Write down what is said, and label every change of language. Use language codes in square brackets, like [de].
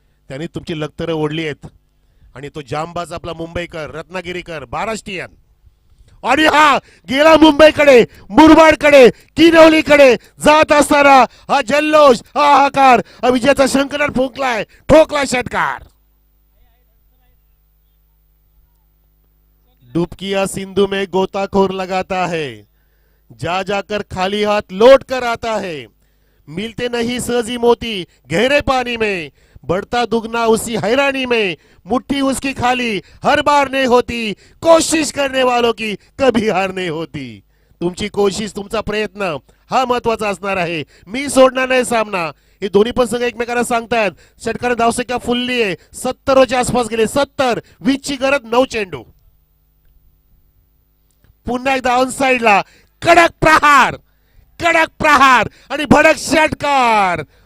[mr] त्यांनी तुमची लक्तरं ओढली आहेत. आणि तो जामबाज आपला मुंबईकर, रत्नागिरीकर, महाराष्ट्रीयन. आणि हा गेला मुंबईकडे, मुरबाडकडे, किनवलीकडे जात असताना हा जल्लोष, हा हाकार, हा विजयाचा शंकरनाथ फुंकलाय, ठोकला षटकार. [hi] डुबकिया सिंधु में गोताखोर लगाता है, जा जाकर खाली हाथ लौट कर आता है. मिलते नहीं सहजी मोती गहरे पानी में, बढ़ता दुगना उसी हैरानी में, मुट्ठी उसकी खाली हर बार नहीं होती, कोशिश करने वालों की कभी हार नहीं होती. [mr] तुमची कोशिश, तुमचा प्रयत्न हा महत्वाचा असणार आहे. मी सोडणार नाही सामना. हे दोन्ही पण संघ एकमेकांना सांगतायत. षटकार धावसंख्या फुलली आहे, 70 च्या आसपास गेले. 70, 20 ची गरज, 9 चेंडू. पुन्हा एकदा ऑन साइडला कडक प्रहार, कडक प्रहार आणि भडक षटकार.